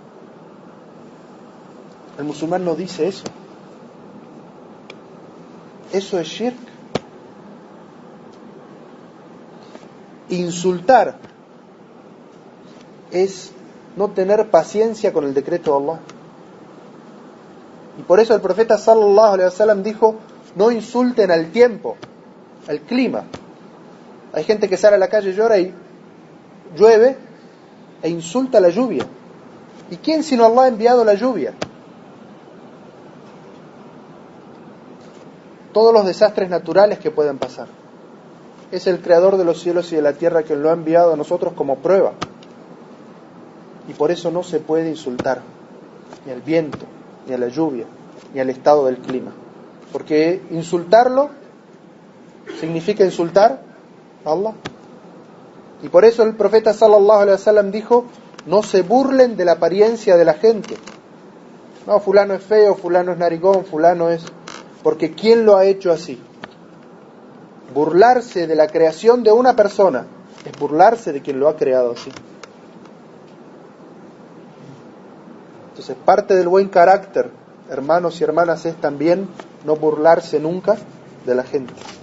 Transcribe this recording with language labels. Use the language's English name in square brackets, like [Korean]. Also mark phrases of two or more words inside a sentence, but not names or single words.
[Spanish] El musulmán no dice eso. Eso es shirk. Insultar es no tener paciencia con el decreto de Allah. Y por eso el profeta [Arabic] صلى الله عليه وسلم [Spanish] dijo: no insulten al tiempo, al clima. Hay gente que sale a la calle y llora y llueve e insulta la lluvia. ¿Y quién sino Allah ha enviado la lluvia? Todos los desastres naturales que puedan pasar. Es el creador de los cielos y de la tierra quien lo ha enviado a nosotros como prueba. Y por eso no se puede insultar ni al viento, ni a la lluvia, ni al estado del clima. Porque insultarlo significa insultar a Allah. Y por eso el profeta [Arabic] صلى الله عليه وسلم [Spanish] dijo: no se burlen de la apariencia de la gente. No, fulano es feo, fulano es narigón, fulano es... Porque ¿quién lo ha hecho así? Burlarse de la creación de una persona es burlarse de quien lo ha creado así. Entonces, parte del buen carácter, hermanos y hermanas, es también no burlarse nunca de la gente.